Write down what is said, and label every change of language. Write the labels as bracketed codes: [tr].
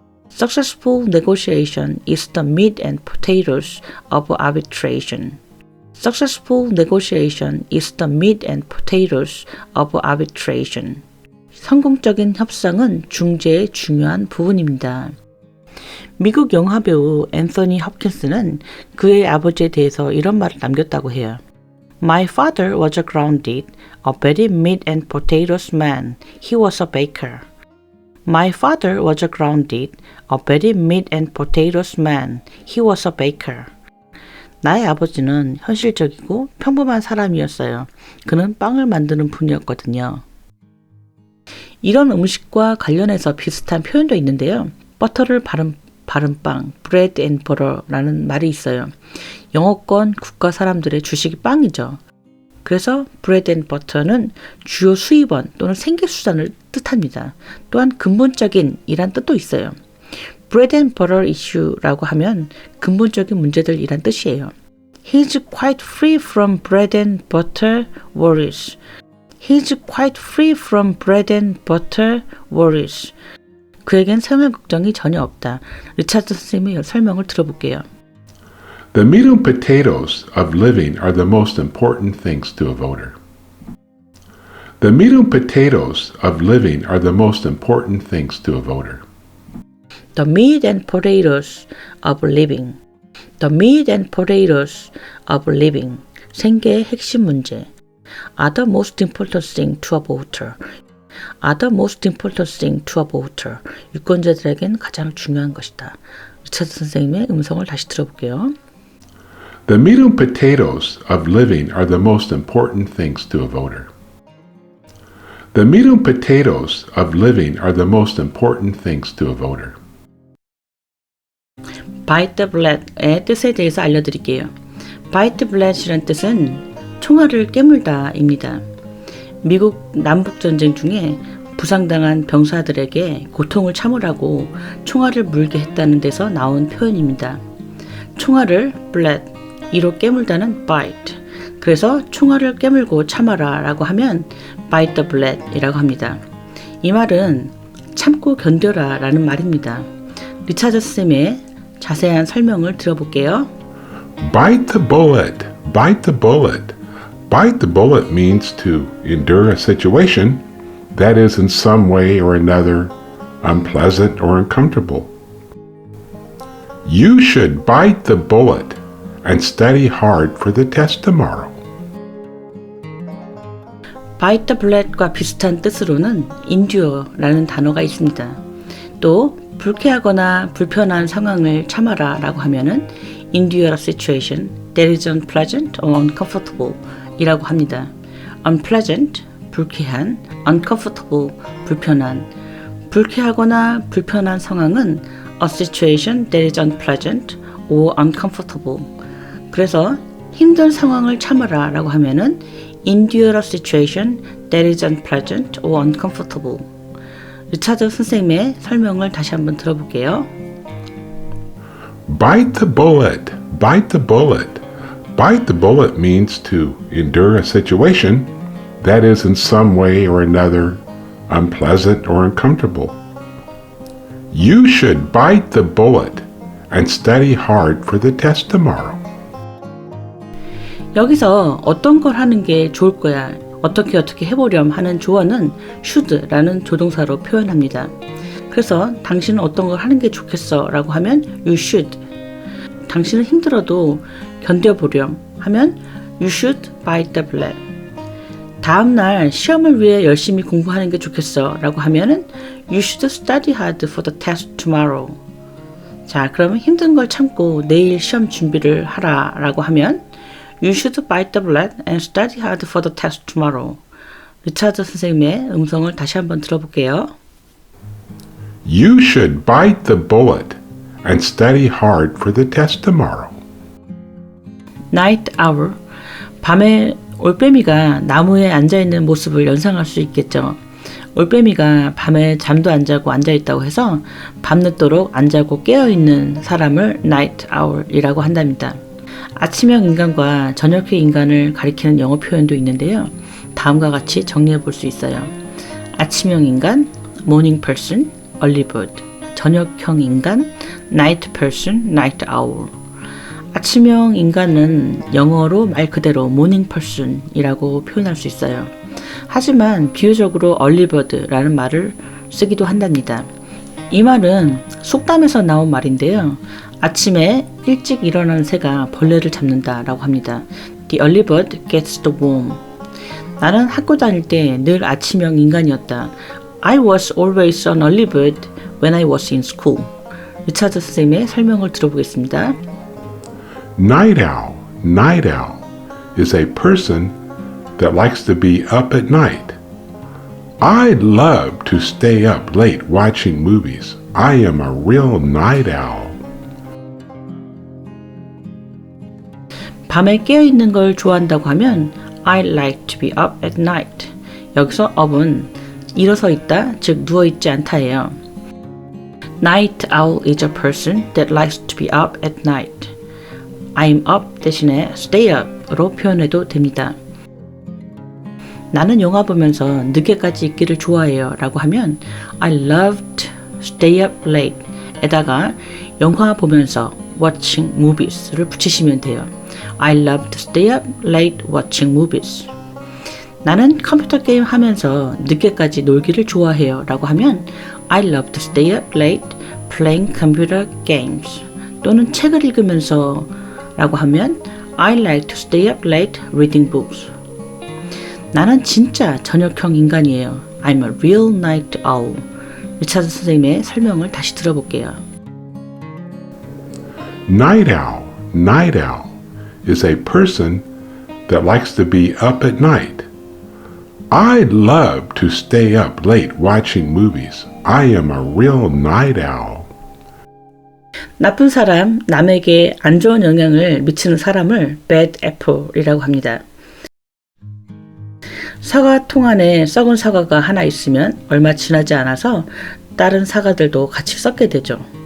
[en] Successful negotiation is the meat and potatoes of arbitration. Successful negotiation is the meat and potatoes of arbitration. [ko] 성공적인 협상은 중재의 중요한 부분입니다. 미국 영화배우 앤서니 홉킨스는 그의 아버지에 대해서 이런 말을 남겼다고 해요. My father was a grounded, a very meat and potatoes man. He was a baker. My father was a grounded, a very meat and potatoes man. He was a baker. 나의 아버지는 현실적이고 평범한 사람이었어요. 그는 빵을 만드는 분이었거든요. 이런 음식과 관련해서 비슷한 표현도 있는데요. 버터를 바른 빵, [en] bread and butter [ko] 라는 말이 있어요. 영어권 국가 사람들의 주식이 빵이죠. 그래서 [en] bread and butter [ko] 는 주요 수입원 또는 생계수단을 뜻합니다. 또한 근본적인 이란 뜻도 있어요. [en] bread and butter issue [ko] 라고 하면 근본적인 문제들 이란 뜻이에요. [en] He's quite free from bread and butter worries. He's quite free from bread and butter worries. [ko] 그에겐 생활 걱정이 전혀 없다. 리차드 선생님의 설명을 들어볼게요. [en] The meat and potatoes of living are the most important things to a voter. The meat and potatoes of living are the most important things to a voter. The meat and potatoes of living. The meat and potatoes of living. [ko] 생계의 핵심 문제. [en] Are the most important thing to a voter. Are the most important thing to a voter. [ko] 유권자들에겐 가장 중요한 것이다. 리차드 선생님의 음성을 다시 들어볼게요. [en] The meat and potatoes of living are the most important things to a voter. The meat and potatoes of living are the most important things to a voter. Bite the bullet [ko] 의 뜻에 대해서 알려드릴게요. Bite the bullet이란 뜻은 총알을 깨물다입니다. 미국 남북전쟁 중에 부상당한 병사들에게 고통을 참으라고 총알을 물게 했다는 데서 나온 표현입니다. 총알을 bullet, 이로 깨물다는 bite. 그래서 총알을 깨물고 참아라 라고 하면 [en] bite the bullet [ko] 이라고 합니다. 이 말은 참고 견뎌라 라는 말입니다. 리차드 쌤의 자세한 설명을 들어볼게요. [en] Bite the bullet. Bite the bullet. Bite the bullet means to endure a situation that is in some way or another unpleasant or uncomfortable. You should bite the bullet and study hard for the test tomorrow. Bite the bullet [ko] 과 비슷한 뜻으로는 endure라는 단어가 있습니다. 또 불쾌하거나 불편한 상황을 참아라 라고 하면은 [en] endure a situation that is unpleasant or uncomfortable [ko] 이라고 합니다. unpleasant, 불쾌한, uncomfortable, 불편한. 불쾌하거나 불편한 상황은 [en] a situation that is unpleasant or uncomfortable. [ko] 그래서 힘든 상황을 참아라 라고 하면은 [en] endure a situation that is unpleasant or uncomfortable. [ko] 리차드 선생님의 설명을 다시 한번 들어볼게요. [en] Bite the bullet. Bite the bullet. Bite the bullet means to endure a situation that is in some way or another unpleasant or uncomfortable. You should bite the bullet and study hard for the test tomorrow. [ko] 여기서 어떤 걸 하는 게 좋을 거야, 어떻게 해보렴 하는 조언은 should라는 조동사로 표현합니다. 그래서 당신은 어떤 걸 하는 게 좋겠어 라고 하면 [en] you should. [ko] 당신은 힘들어도 견뎌보렴 하면 [en] you should bite the bullet. [ko] 다음날 시험을 위해 열심히 공부하는 게 좋겠어 라고 하면은 [en] you should study hard for the test tomorrow. [ko] 자, 그러면 힘든 걸 참고 내일 시험 준비를 하라 라고 하면 [en] you should bite the bullet and study hard for the test tomorrow. [ko] 리차드 선생님의 음성을 다시 한번 들어볼게요. [en] You should bite the bullet and study hard for the test tomorrow. Night owl. [ko] 밤에 올빼미가 나무에 앉아있는 모습을 연상할 수 있겠죠. 올빼미가 밤에 잠도 안 자고 앉아있다고 해서 밤늦도록 안 자고 깨어있는 사람을 night owl이라고 한답니다. 아침형 인간과 저녁형 인간을 가리키는 영어 표현도 있는데요. 다음과 같이 정리해 볼 수 있어요. 아침형 인간, morning person, early bird. 저녁형 인간, night person, night owl. 아침형 인간은 영어로 말 그대로 morning person이라고 표현할 수 있어요. 하지만 비유적으로 early bird라는 말을 쓰기도 한답니다. 이 말은 속담에서 나온 말인데요. 아침에 일찍 일어나는 새가 벌레를 잡는다라고 합니다. [en] The early bird gets the worm. [ko] 나는 학교 다닐 때 늘 아침형 인간이었다. [en] I was always an early bird when I was in school. [ko] 리차드 선생님의 설명을 들어보겠습니다. [en] Night owl is a person that likes to be up at night. I love to stay up late watching movies. I am a real night owl. [ko] 밤에 깨어있는 걸 좋아한다고 하면 [en] I like to be up at night. [ko] 여기서 up은 일어서 있다, 즉 누워있지 않다예요. [en] Night owl is a person that likes to be up at night. [ko] I'm up 대신에 stay up으로 표현해도 됩니다. 나는 영화 보면서 늦게까지 있기를 좋아해요 라고 하면 [en] I love to stay up late [ko] 에다가 영화 보면서 [en] watching movies [ko] 를 붙이시면 돼요. [en] I love to stay up late watching movies. [ko] 나는 컴퓨터 게임 하면서 늦게까지 놀기를 좋아해요 라고 하면 [en] I love to stay up late playing computer games. [ko] 또는 책을 읽으면서 라고 하면 [en] I like to stay up late reading books. [ko] 나는 진짜 저녁형 인간이에요. [en] I'm a real night owl. [ko] 리차드 선생님의 설명을 다시 들어볼게요. [en] Night owl is a person that likes to be up at night. I love to stay up late watching movies. I am a real night owl. [ko] 나쁜 사람, 남에게 안 좋은 영향을 미치는 사람을 bad apple이라고 합니다. 사과통 안에 썩은 사과가 하나 있으면 얼마 지나지 않아서 다른 사과들도 같이 썩게 되죠.